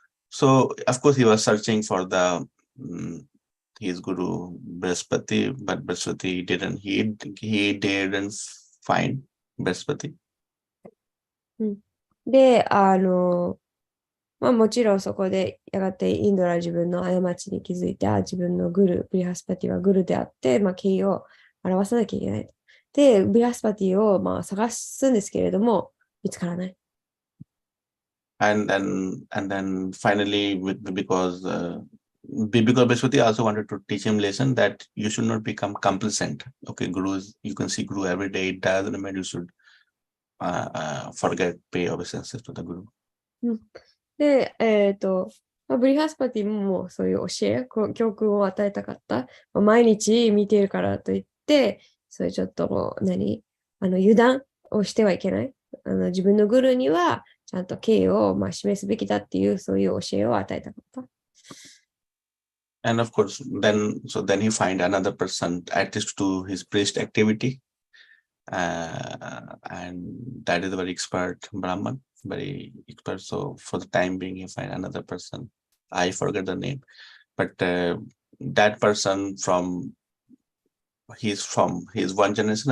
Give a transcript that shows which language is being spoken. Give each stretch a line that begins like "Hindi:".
English: So, of course, he was searching for his guru Brihaspati, but Brihaspati didn't. He didn't find Brihaspati.
Japanese: で、もちろんそこでやがてインドラは自分の過ちに気づいて、自分のグル、ブリハスパティはグルであって、敬意を表さなきゃいけない。で、ブリハスパティを探すんですけれども、見つからない。
English: And then finally, because Brihaspati also wanted to teach him lesson that you should not become complacent. Okay, gurus, you can see guru every day. It doesn't mean you should forget pay obeisances to the guru.
Japanese: で、ブリハスパティもそういう教え、教訓を与えたかった。毎日見ているからといって、そういうちょっと油断をしてはいけない。自分のグルにはちゃんと敬意を示すべきだっていう、そういう教えを与えたかった。
English: And of course, then he find another person at least to his priest activity, and that is a very expert Brahman, very expert. So for the time being, he find another person. I forget the name, but that person from his one generation.